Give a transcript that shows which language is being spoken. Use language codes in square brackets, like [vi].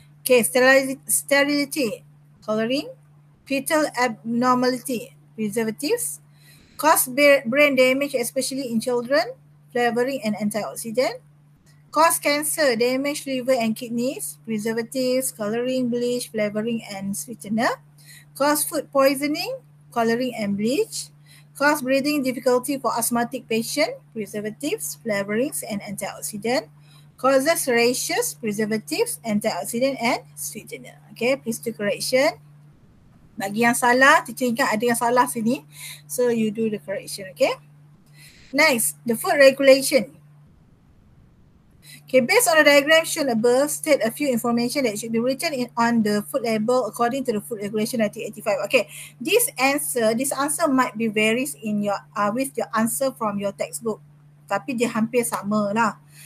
[en] Okay, sterility, coloring, fetal abnormality, preservatives, cause brain damage, especially in children, flavoring and antioxidant, cause cancer, damage liver and kidneys, preservatives, coloring, bleach, flavoring, and sweetener. Cause food poisoning, coloring and bleach. Cause breathing difficulty for asthmatic patient, preservatives, flavorings, and antioxidant. Causes rashes, preservatives, antioxidant, and sweetener. Okay, please do correction. [ms] Bagi yang salah, teacher ingat ada yang salah sini. [en] So you do the correction, okay? Next, the food regulation. Okay, based on the diagram shown above, state a few information that should be written on the food label according to the Food Regulation 1985. Okay, this answer might be varies in your with your answer from your textbook, [ms] tapi dia hampir sama lah.